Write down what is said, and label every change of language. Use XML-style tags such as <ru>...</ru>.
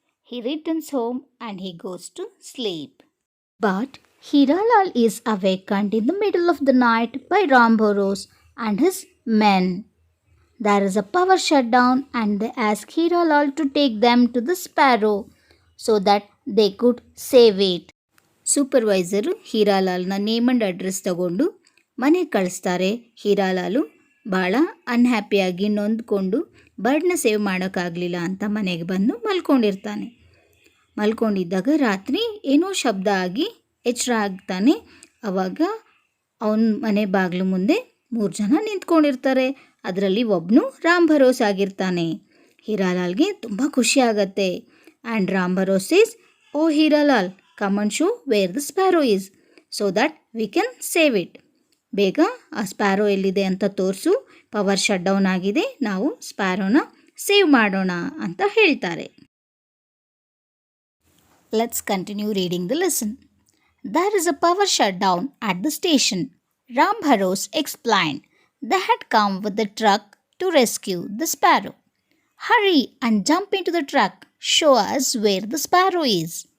<en>He returns home and he goes to sleep. But Hiralal is awakened in the middle of the night by Ram Bharos and his men. There is a power shutdown and they ask Hiralal to take them to the sparrow so that they could save it.</en> <kn>Supervisor ಹೀರಾಲಾಲ್ನ name and address ತಗೊಂಡು ಮನೆಗೆ ಕಳಿಸ್ತಾರೆ. ಹೀರಾಲಾಲು ಭಾಳ ಅನ್ಹ್ಯಾಪಿಯಾಗಿ ನೊಂದ್ಕೊಂಡು ಬರ್ಡ್ನ save ಮಾಡೋಕ್ಕಾಗಲಿಲ್ಲ ಅಂತ ಮನೆಗೆ ಬಂದು ಮಲ್ಕೊಂಡಿರ್ತಾನೆ. ಮಲ್ಕೊಂಡಿದ್ದಾಗ ರಾತ್ರಿ ಏನೋ ಶಬ್ದ ಆಗಿ ಎಚ್ಚರ ಆಗ್ತಾನೆ. ಆವಾಗ ಅವನ ಮನೆ ಬಾಗಿಲು ಮುಂದೆ 3 ಜನ ನಿಂತ್ಕೊಂಡಿರ್ತಾರೆ. ಅದರಲ್ಲಿ ಒಬ್ಬನು ರಾಮ್ ಭರೋಸ್ ಆಗಿರ್ತಾನೆ. ಹೀರಾಲಾಲ್ಗೆ ತುಂಬ ಖುಷಿ ಆಗತ್ತೆ.</kn> <en>And Ram Bharos is, "oh Hiralal, come and show where the sparrow is so that we can save it."</en> <kn>ಬೇಗ ಆ ಸ್ಪ್ಯಾರೋ ಎಲ್ಲಿದೆ ಅಂತ ತೋರಿಸು, ಪವರ್ ಶಟ್ ಡೌನ್ ಆಗಿದೆ, ನಾವು ಸ್ಪ್ಯಾರೋನ ಸೇವ್ ಮಾಡೋಣ ಅಂತ ಹೇಳ್ತಾರೆ.</kn> <en>Let's continue reading the lesson. There is a power shutdown at the station. Ram Bharos explained. They had come with the truck to rescue the sparrow. "Hurry and jump into the truck. Show us where the sparrow is."</en>